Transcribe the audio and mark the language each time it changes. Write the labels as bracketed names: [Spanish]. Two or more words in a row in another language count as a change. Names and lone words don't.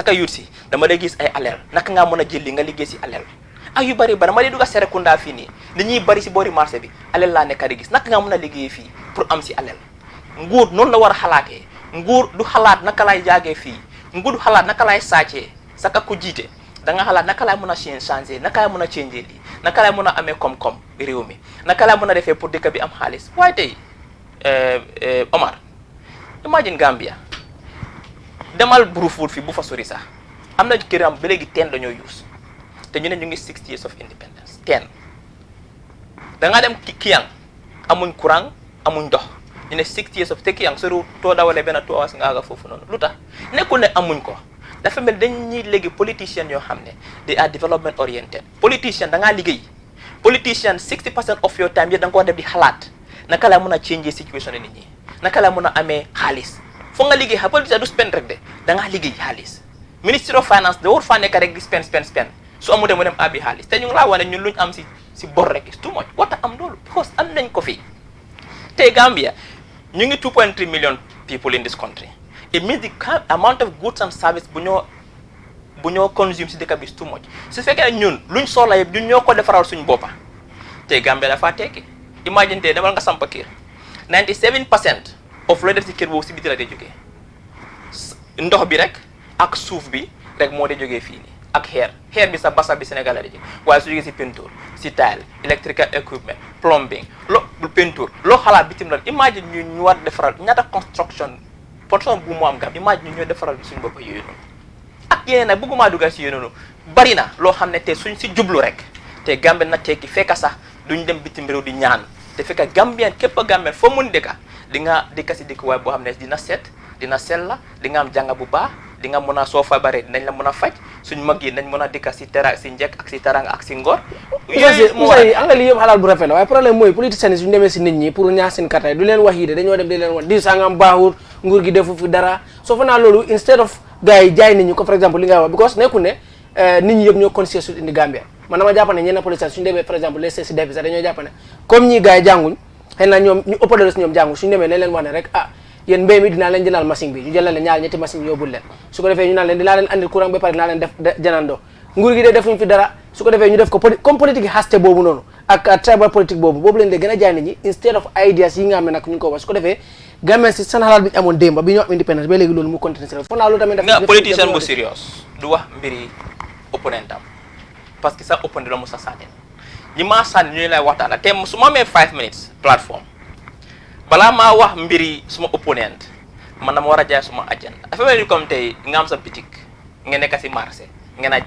[Wolof] saka yuut si dama dee gis ay aleel naka ngaa mën a jël li nga liggéey si aleel ak yu bari dama dee dugg a Serekunda fii nii li ñuy bari si boori marché bi aleel laa nekk di gis naka ngaa mën a liggéey fii pour am si aleel nguur noonu la war a xalaatee nguur du xalaat naka lay jaagee fii nguur du xalaat naka lay sàccee saka ku jiite da nga xalaat naka lay mën a changer naka lay mën a changer lii naka lay mën a amee koom-koom réew mi naka lay mën a defee pour dëkk bi am xaalis waaye tey Omar imagine Gambia demal Brufut fi bu fa sori sax am na këram ba léegi teen dañoo use te ñu ne ñu ngi [English] 60 years of independence [Wolof] teen da nga dem Kiyang amuñ courant amuñ ndox ñu ne [English] 60 years of [Wolof] te Kiyang soriwul too dawalee benn [English] 2 hours [Wolof] nga àgga foofu noonu lu tax nekkul ne amuñ ko dafa mel dañ ñuy léegi politiciens yoo xam ne [English] they are development oriented [Wolof] politicien da ngaa liggéey politicien [English] 60% of your time [Wolof] yëpp da nga ko def di xalaat naka laa mën a changer situation nit ñi naka laa mën a amee xaalis foog nga liggéey xa politicien du spend rek de da ngaa liggéey xaalis ministry [English] of finance [Wolof] da war faa nekk rek di spend su amutee mu dem abi xaalis te ñu ngi laa wane ñun luñ am si bor rek [English] is too much [Wolof] wata am loolu because am nañ ko fii tey Gambia ñu ngi [English] 2.3 million people in this country it means the amount of goods and service [Wolof] bu ñoo consume si dëkk bi [English] is too much [Wolof] su fekkee ñun luñ soxla yëpp ñun ñoo ko defaral suñ boppa tey Gambia dafa tekki imagine tey demal nga sampa kër [English] 97% of [Wolof] looy def si kër boobu si biti la dee jógee ndox bi rek ak suuf bi rek moo dee jógee fii nii ak xeer bi sa basa bi Sénégal la dee jógee waaye su jógee si peinture si tile [English] electrical equipment plumbing [Wolof] peinture loo xalaat bitim la imagine ñu war defaral ñaata construction bu mu am gam imagine ñu ñoo defaral suñu bopp yooyu noonu ak yeneen nag bëgguma dugal si yooyu noonu bari na loo xam ne te suñ si jublu rek te Gambie na tekki fekka sax duñ dem bitim réew di ñaan te fekka Gambien képp a Gambien foo mun dëkka di nga dëkka si dëkk waaye boo xam ne dina set dina sell la di nga am jànga bu baax di nga mën a soo feebaree dinañ la mën a faj suñ mag yi nañ mën a dëkka si si njëkk ak si teranga ak si ngor yooyu anga li yëpp xalaat bu rafet la waaye problème mooy politiciens yi suñu demee si nit ñi pour ñaax seen kartay du leen wax yi de dañoo dem di leen wax di sangam baaxul nguur gi defu fi dara soo fa naa loolu [English] instead of [Wolof] gars yi jaay nit ñi ko [French] par exemple [Wolof] li nga wax because nekkul ne nit ñi yëpp ñoo conscious su indi Gambia man dama jàpp ne ñenn politiciens suñu demee [French] par exemple les [Wolof] si defi sax dañoo jàpp ne comme ñi gars yi jànguñ xëy na ñoom ñu ëppale si ñoom jànguñ suñu demee nañ leen wax ne rek ah yéen mbéy mi dinaa leen jëlal machine bi ñu jëlal leen ñaar ñetti machine yóbbul leen su ko defee ñu naan leen dinaa leen andil courant ba pare dinaa leen def janandoo nguur gi de defuñ fi dara su ko defee ñu def ko [French] comme politique [Wolof] yi haste boobu noonu ak tribal politique boobu leen de gën a jaay nit ñi [English] instead of ideas [Wolof] yi nga xam ne nag ñu ngi ko wax su ko defee Gambien si seen xalaat bi ñu amoon démb bi ñu am indépendance ba léegi loolu mu continuer si foog naa loolu tamit nga politicien bu serious du wax mbiri opponent am [French] parce que [Wolof] sa opponent la mu sa sànni ñi maa sànni ñu lay waxtaan te su ma amee 5 minutes plateforme balaa maa wax mbiri suma opponent man dama war a jaay suma agenda dafa mel ni comme tey nga am sa boutique nga nekk si marché ngeen a